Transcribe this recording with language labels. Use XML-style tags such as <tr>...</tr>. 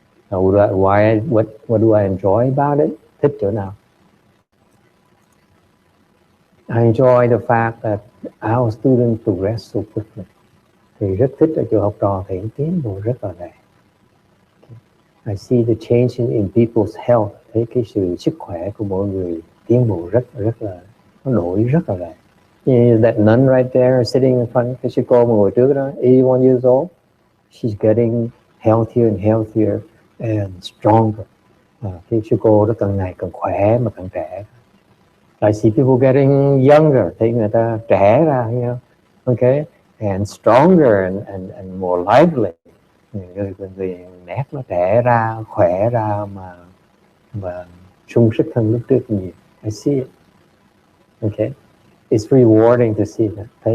<en>Now, what do I enjoy about it?</en> <vi>Thích chỗ nào?</vi> <en>I enjoy the fact that our students progress so quickly.</en> <vi>Thì rất thích ở chỗ học trò thấy tiến bộ rất là lẹ.</vi> <en>I see the change in people's health.</en> <vi>Thấy cái sự sức khỏe của mọi người tiến bộ rất là, nó đổi rất là lẹ.</vi> <en>That nun right there sitting in front,</en> <vi>cái sư cô mà ngồi trước đó,</vi> <en>81 years old, she's getting healthier and healthier and stronger.</en> <vi>Cái sư cô đó càng ngày càng khỏe mà càng trẻ.</vi> <en>I see people getting younger,</en> <vi>thấy người ta trẻ ra,</vi> <en>you know, okay, and stronger and more lively.</en> <vi>Người nét nó trẻ ra, khỏe ra mà sung sức hơn lúc trước nhiều.</vi> <en>I see it. Okay, it's rewarding to see that.</en>